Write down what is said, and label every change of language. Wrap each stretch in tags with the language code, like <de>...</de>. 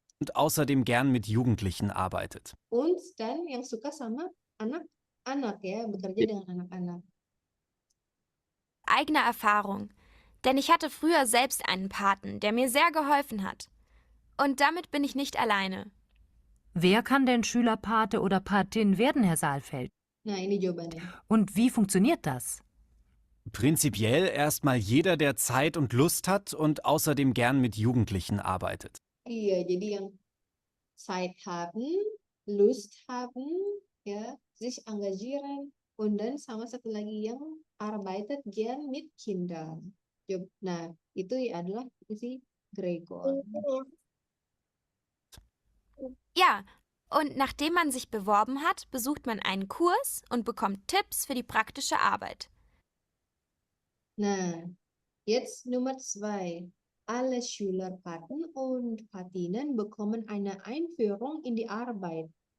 <de>und außerdem gern mit Jugendlichen arbeitet.</de> <id>Und dan yang suka sama anak-anak ya, bekerja dengan anak-anak.</id> <de>Eigene Erfahrung. Denn ich hatte früher selbst einen Paten, der mir sehr geholfen hat. Und damit bin ich nicht alleine. Wer kann denn Schülerpate oder Patin werden, Herr Saalfeld?</de> <id>Nah, ini jawabannya.</id> <de>Und wie funktioniert das? Prinzipiell erstmal jeder, der Zeit und Lust hat und außerdem gern mit Jugendlichen arbeitet.</de> <id>Iya, jadi yang</id> <de>Zeit haben, Lust haben,</de> <id>ya,</id> <de>sich engagieren, und dann</de> <id>sama satu lagi yang</id> <de>arbeitet gern mit Kindern.</de> <id>Nah, itu adalah si Gregor.</id> <de>Ja, und nachdem man sich beworben hat, besucht man einen Kurs und bekommt Tipps für die praktische Arbeit. Nah, jetzt Nummer 2. Alle Schülerpaten und Patinnen bekommen eine Einführung in die Arbeit.</de>